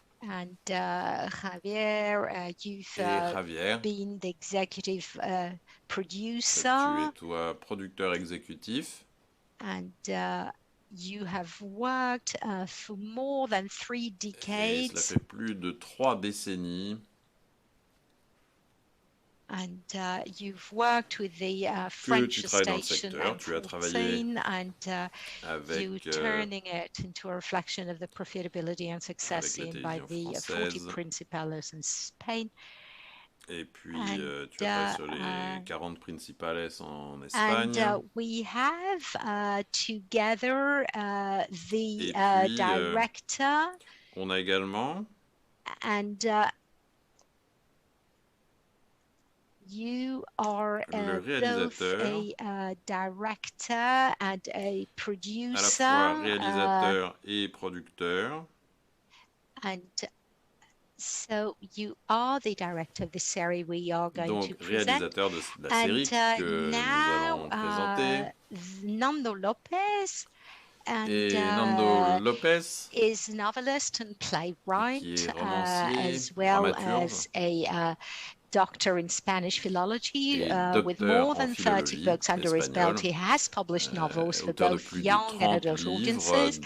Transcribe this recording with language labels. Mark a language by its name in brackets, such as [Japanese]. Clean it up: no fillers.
[English] And Javier, you've been the executive producer. [French] Tu es toi producteur exécutif. [English] And you have worked for more than 3 decades. [French] Et cela fait plus de 3 décennies. [English] And you've worked with the French station and you're turning it into a reflection of the profitability and success seen by the 40 principales in Spain. [French] Et puis tu as sur les 40 principales en Espagne. [English] And we have together the director. [French] On a également. [English] And you are both a director and a producer. [French] À la fois réalisateur et producteur. [English] And so you are the director of the series we are going to present. [French] Réalisateur de la série que nous allons présenter. [English] Nando Lopez. And Nando Lopez is novelist and playwright, as well as a doctor in Spanish philology with more than 30 books under his belt. He has published novels for both young and adult audiences.